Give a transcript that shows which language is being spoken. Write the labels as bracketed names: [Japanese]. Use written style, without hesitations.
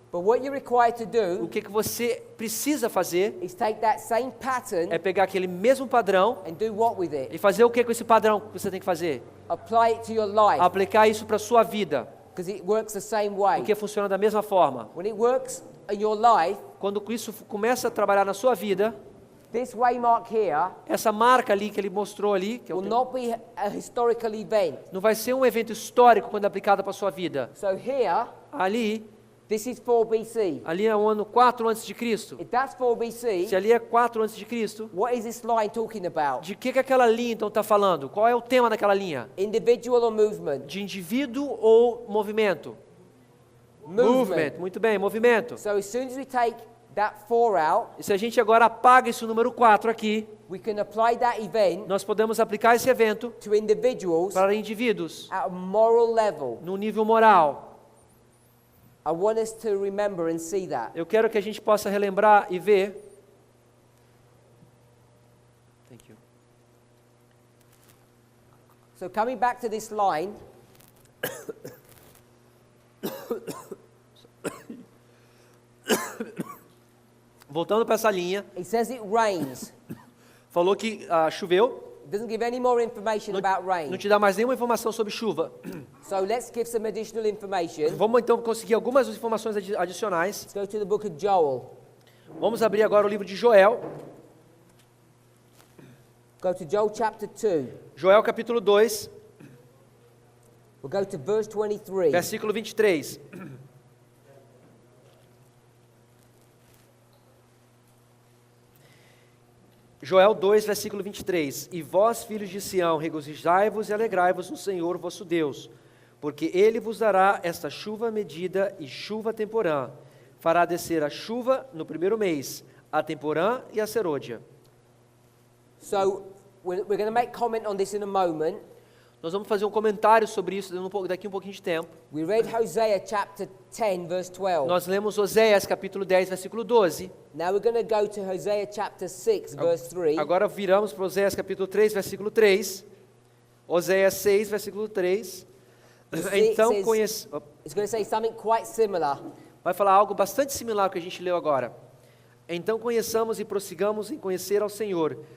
[English] But what you're required to [Portuguese] O [English] do [Portuguese] que você precisa fazer [English] is take that same pattern [Portuguese] é pegar aquele mesmo padrão [English] and do what with it? [Portuguese] e fazer o que com esse padrão que você tem que fazer? [English] Apply it to your life [Portuguese] Aplicar isso para a sua vida, [English] because it works the same way. [Portuguese] porque funciona da mesma forma. [English] When it works in your life, [Portuguese] Quando isso começa a trabalhar na sua vida, [English] this waymark here [Portuguese] essa marca ali que ele mostrou ali, que é o [English] will not be a historical event. [Portuguese] não vai ser um evento histórico quando aplicado para a sua vida. [English] So here, [Portuguese] Ali [English] this is 4 BC. [Portuguese] Ali é o ano 4 antes de Cristo. [English] If that's 4 BC, [Portuguese] Se ali é 4 antes de Cristo, [English] what is this line talking about? [Portuguese] de que aquela linha então está falando? Qual é o tema daquela linha? [English] Individual or movement? [Portuguese] De indivíduo ou movimento? Movement. Muito bem, movimento. [English] So as soon as we take that 4 out, [Portuguese] E se a gente agora apaga esse número 4 aqui, [English] we can apply that event [Portuguese] nós podemos aplicar esse evento [English] to individuals [Portuguese] para indivíduos [English] at a moral level. [Portuguese] no nível moral. [English] I want us to remember and see that. [Portuguese] Eu quero que a gente possa relembrar e ver. [English] Thank you. So coming back to this line, [Portuguese] Voltando para essa linha, [English] it says it rains. [Portuguese] falou que choveu. [English] It doesn't give any more information about [Portuguese] Não [English] rain. [Portuguese] te dá mais nenhuma informação sobre chuva. [English] So let's give some additional information. [Portuguese] Vamos então conseguir algumas informações adicionais. [English] Let's go to the book of Joel. [Portuguese] Vamos abrir agora o livro de Joel. [English] Go to Joel chapter 2. [Portuguese] Joel capítulo 2, [English] We'll go to verse 23. [Portuguese] versículo 23. Joel 2, versículo 23. E vós, filhos de Sião, regozijai-vos e alegrai-vos no Senhor vosso Deus, porque Ele vos dará esta chuva medida e chuva temporã. Fará descer a chuva no primeiro mês, a temporã e a serôdia. [English] So we're going to make comment on this in a moment. [Portuguese] Nós vamos fazer um comentário sobre isso daqui um pouquinho de tempo. [English] We read Hosea chapter 10 verse 12. [Portuguese] Nós lemos Oséias capítulo 10, versículo 12. [English] Now we're going to go to Hosea chapter 6 verse 3. [Portuguese] Agora viramos para Oséias capítulo 3, versículo 3. Oséias 6, versículo 3. Então [English] It's going to say something quite similar. [Portuguese] vai falar algo bastante similar ao que a gente leu agora. Então conheçamos e prossigamos em conhecer ao Senhor.